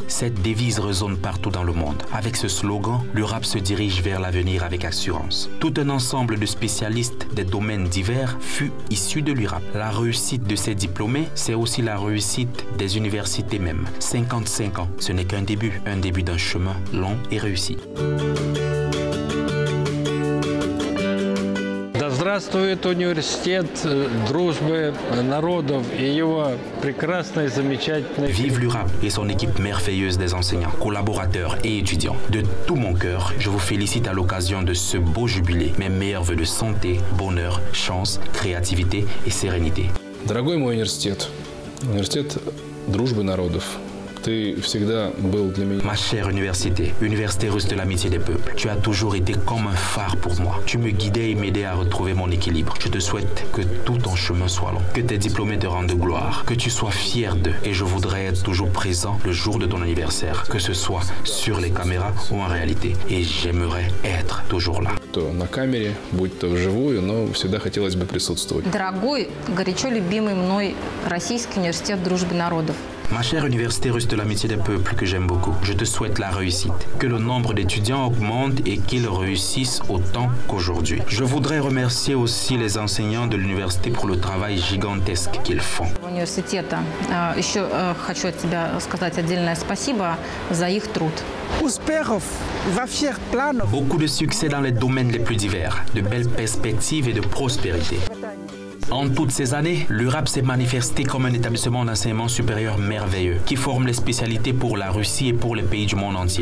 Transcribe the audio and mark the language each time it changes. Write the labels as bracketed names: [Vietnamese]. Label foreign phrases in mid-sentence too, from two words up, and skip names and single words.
[French] Cette devise résonne partout dans le monde. Avec ce slogan, l'URAP se dirige vers l'avenir avec assurance. Tout un ensemble de spécialistes des domaines divers fut issu de l'URAP. La réussite de ces diplômés, c'est aussi la réussite des universités même. 55 ans, ce n'est qu'un début d'un chemin long et réussi. [Russian] Здравствует университет дружбы народов и его прекрасный, замечательный... [French] Vive l'URAP et son équipe merveilleuse des enseignants, collaborateurs et étudiants. De tout mon cœur, je vous félicite à l'occasion de ce beau jubilé. Mes meilleurs vœux de santé, bonheur, chance, créativité et sérénité. [Russian] Дорогой мой университет, университет дружбы народов. [French] Ma chère université, Université russe de l'amitié des peuples, tu as toujours été comme un phare pour moi. Tu me guidais et m'aidais à retrouver mon équilibre. Je te souhaite que tout ton chemin soit long, que tes diplômés te rendent gloire, que tu sois fier d'eux. Et je voudrais être toujours présent le jour de ton anniversaire, que ce soit sur les caméras ou en réalité. Et j'aimerais être toujours là. [Russian] На камере, будь то вживую, но всегда хотелось бы присутствовать. Дорогой, горячо любимый мной Российский университет дружбы народов. [French] Ma chère Université russe de l'amitié des peuples que j'aime beaucoup, je te souhaite la réussite. Que le nombre d'étudiants augmente et qu'ils réussissent autant qu'aujourd'hui. Je voudrais remercier aussi les enseignants de l'université pour le travail gigantesque qu'ils font. [Russian] Университета. Еще хочу от тебя сказать отдельное спасибо за их труд. [French] Beaucoup de succès dans les domaines les plus divers, de belles perspectives et de prospérité. En toutes ces années, l'URAP s'est manifesté comme un établissement d'enseignement supérieur merveilleux qui forme les spécialités pour la Russie et pour les pays du monde entier.